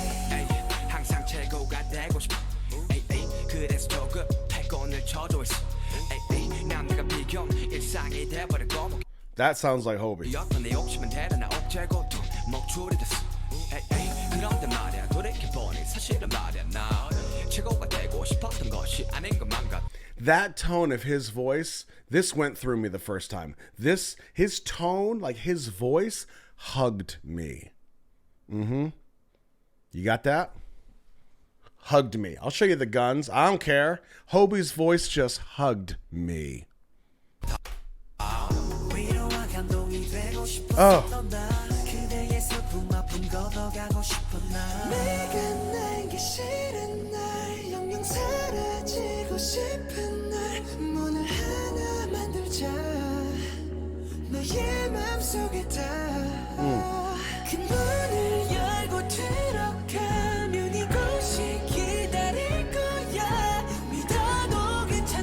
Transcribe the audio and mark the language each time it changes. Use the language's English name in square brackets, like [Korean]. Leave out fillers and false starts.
[Korean] 에이, 항상 최고가 되고 싶어 에이, 에이, 그래서 조급해 오늘 쳐져 있어 에이, 에이, 남들과 비교 일상이 돼버리고 [English] That sounds like Hobie. [Korean] 어떤 내 욕심은 대단한 억제고 또 목줄이 됐어 에이, 에이, 그런데 말이야 돌이켜보니 사실은 말이야 나 최고가 되고 싶었던 것이 아닌 것만 같아 [English] That tone of his voice, this went through me the first time. His tone, like his voice, hugged me. You got that? Hugged me. I'll show you the guns. I don't care. Hobie's voice just hugged me. [Korean] 위로와 감동이 되고 Oh. 싶었던 나 그대의 슬픔 아픔 걷어가고 싶은 나 내가 날기 싫은 날 영영 사라지고 싶은 날 문을 하나 만들자 너의 맘속에 닿아 그 문을 열고 들어가면 이곳이 기다릴 거야 믿어도